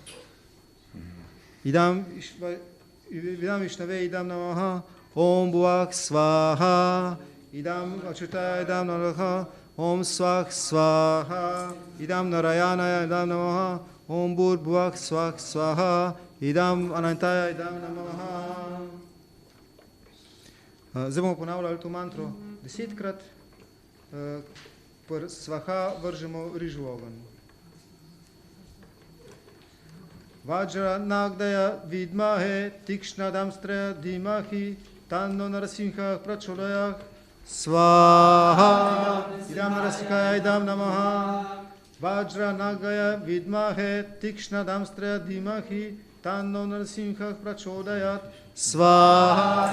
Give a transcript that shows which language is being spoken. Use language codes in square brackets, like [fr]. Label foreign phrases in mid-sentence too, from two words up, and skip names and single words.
[sa] इदं विष्णवे इदं नमः. ॐ भुवः स्वाहा. इदं अच्युताय इदं नमः. ॐ स्वः स्वाहा. इदं नारायण इदं नमः। ॐ भूः भुवः स्वः स्वाहा. इदं अनन्ताय इदं नमः. [sl] Zdaj bomo ponavljali to mantro 10-krat. Pri Svaha vržemo riž v ogenj. [sa] वज्र नखाय विद्महे तीक्ष्णदंष्ट्राय धीमहि तन्नो नरसिंह प्रचोदयात् स्वाहा. इदं नरसिंहाय इदं नमः। वज्र नखाय विद्महे तीक्ष्णदंष्ट्राय धीमहि तन्नो नरसिंह प्रचोदयात् स्वाहा.